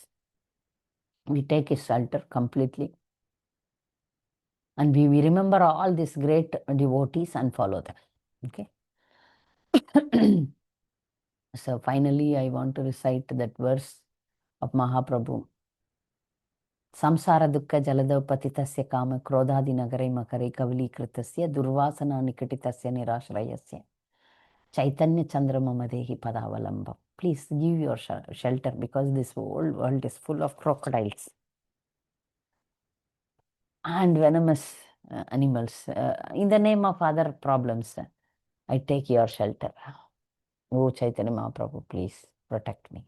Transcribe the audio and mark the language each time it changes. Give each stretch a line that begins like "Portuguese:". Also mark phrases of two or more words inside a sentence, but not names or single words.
English: We take his shelter completely. And we remember all these great devotees and follow them. Okay. So finally, I want to recite that verse of Mahaprabhu.
Sanskrit: Samsara dukkha jaladav patitasya kama krodhadi nagare makare kavali kritasya durvasana nikatitasya nirashrayasya chaitanya chandramamadehi padavalambam.
English: Please give your shelter because this whole world is full of crocodiles and venomous animals. In the name of other problems, I take your shelter. Oh Chaitanya Mahaprabhu, please protect me.